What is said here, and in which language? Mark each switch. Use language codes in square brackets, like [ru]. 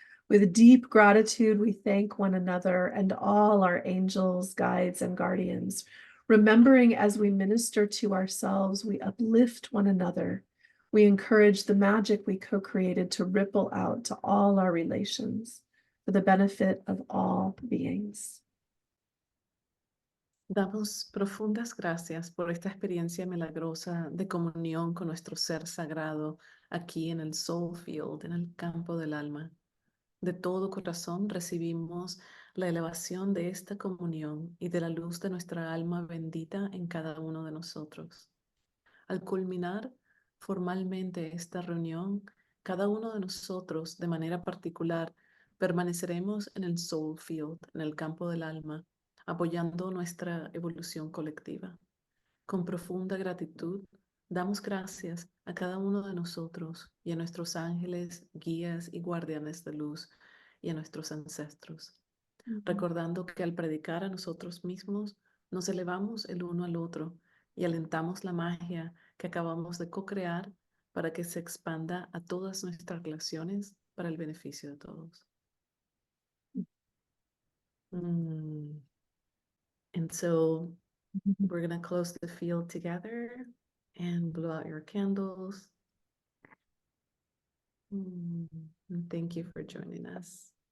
[en] With deep gratitude, we thank one another and all our angels, guides, and guardians. Remembering as we minister to ourselves, we uplift one another. We encourage the magic we co-created to ripple out to all our relations for the benefit of all beings. [es] Damos profundas gracias por esta experiencia milagrosa de comunión con nuestro ser sagrado aquí en el Soul Field, en el campo del alma. De todo corazón recibimos la elevación de esta comunión y de la luz de nuestra alma bendita en cada uno de nosotros. Al culminar formalmente esta reunión, cada uno de nosotros, de manera particular, permaneceremos en el Soul Field, en el campo del alma, apoyando nuestra evolución colectiva. Con profunda gratitud, damos gracias a cada uno de nosotros y a nuestros ángeles, guías y guardianes de luz y a nuestros ancestros, recordando que al predicar a nosotros mismos, nos elevamos el uno al otro y alentamos la magia que acabamos de co-crear para que se expanda a todas nuestras relaciones para el beneficio de todos. [en] And so we're going to close the field together and blow out your candles. And thank you for joining us.